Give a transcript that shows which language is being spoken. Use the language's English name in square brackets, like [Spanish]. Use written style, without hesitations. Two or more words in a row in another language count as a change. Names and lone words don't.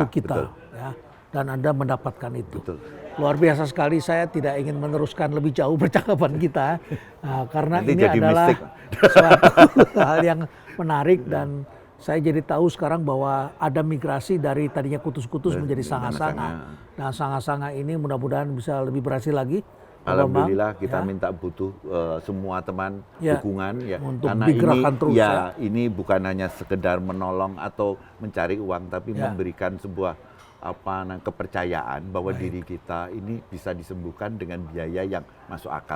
[Indonesian] Iya, kita, ya. Dan Anda mendapatkan itu. Betul. Luar biasa sekali. Saya tidak ingin meneruskan lebih jauh percakapan kita, karena Nanti ini jadi adalah mistik. suatu hal yang menarik, dan saya jadi tahu sekarang bahwa ada migrasi dari tadinya kutus-kutus menjadi sanga-sanga. Dan sanga-sanga ini mudah-mudahan bisa lebih berhasil lagi. Pak Bambang, Alhamdulillah kita ya. minta butuh semua teman Ya, dukungan ya, untuk karena digerakkan ini terus, ya, ya. ini bukan hanya sekedar menolong atau mencari uang, tapi Ya. memberikan sebuah kepercayaan bahwa diri kita ini bisa disembuhkan dengan biaya yang masuk akal.